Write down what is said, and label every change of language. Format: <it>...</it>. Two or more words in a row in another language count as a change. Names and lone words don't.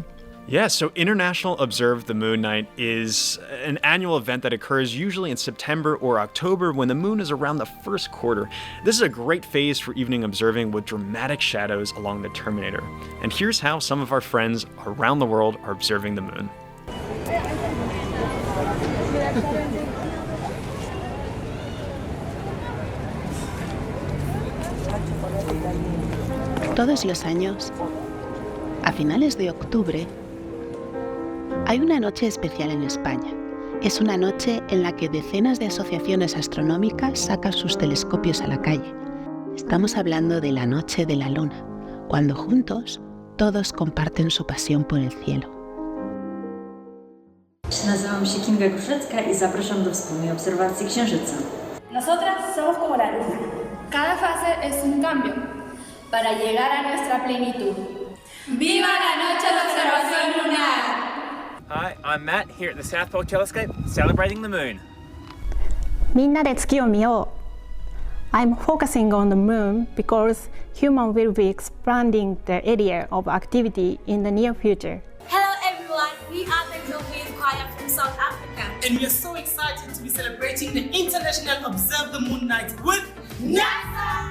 <en>Yeah, so International Observe the Moon Night is an annual event that occurs usually in September or October when the moon is around the first quarter. This is a great phase for evening observing with dramatic shadows along the terminator. And here's how some of our friends around the world are observing the moon.</en> <es>Todos los años, a finales de octubre, hay una noche especial en España. Es una noche en la que decenas de asociaciones astronómicas sacan sus telescopios a la calle. Estamos hablando de la Noche de la Luna, cuando juntos todos comparten su pasión por el cielo.</es> <pl>Nazywam się Kinga Gruszecka i zapraszam do wspólnej obserwacji Księżyca.</pl> <es>Nosotras somos como la luna. Cada fase es un cambio para llegar a nuestra plenitud. ¡Viva la noche de observación lunar!</es> <en>Hi, I'm Matt here at the South Pole Telescope, celebrating the moon.</en> <ja>みんなで月を見よう.</ja> <en>I'm focusing on the moon because humans will be expanding the area of activity in the near future. Hello everyone, we are the Gallagher choir from South Africa. And we are so excited to be celebrating the International Observe the Moon Night with NASA!</en>